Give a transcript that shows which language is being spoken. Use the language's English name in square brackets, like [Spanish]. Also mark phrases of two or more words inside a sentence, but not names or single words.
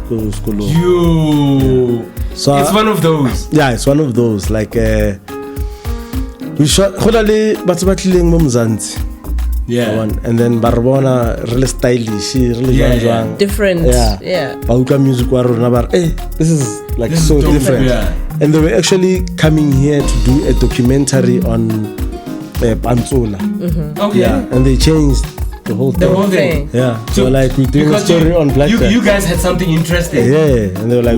[English] it's one of those. Yeah, it's one of those. Like we shot Yeah. and then Barbona really stylish, really young. Different. Yeah. [Tswana] Bauka music wa rona ba re, [English] this is like This so is dope, different. yeah. And they were actually coming here to do a documentary on Pantsola. Okay. Yeah, and they changed the whole thing. The whole thing. Yeah. So like we're doing a because story on Blackjacks. You guys had something interesting. Yeah, and they were like,